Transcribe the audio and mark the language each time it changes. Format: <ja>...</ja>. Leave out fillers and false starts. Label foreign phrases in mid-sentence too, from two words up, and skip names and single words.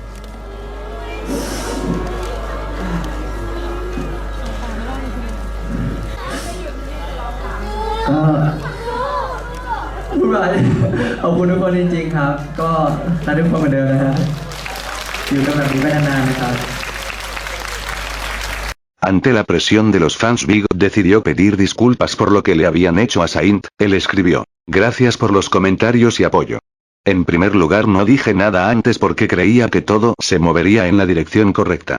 <th>ก็พูดไปขอบคุณทุกคนจริงๆครับก็รักทุกคนเหมือนเดิมนะฮะอยู่กันแบบนี้ไปนานๆนะครับ</th> <es>Ante la presión de los fans, Big decidió pedir disculpas por lo que le habían hecho a Saint. Él escribió: "Gracias por los comentarios y apoyo. En primer lugar, no dije nada antes porque creía que todo se movería en la dirección correcta.</es>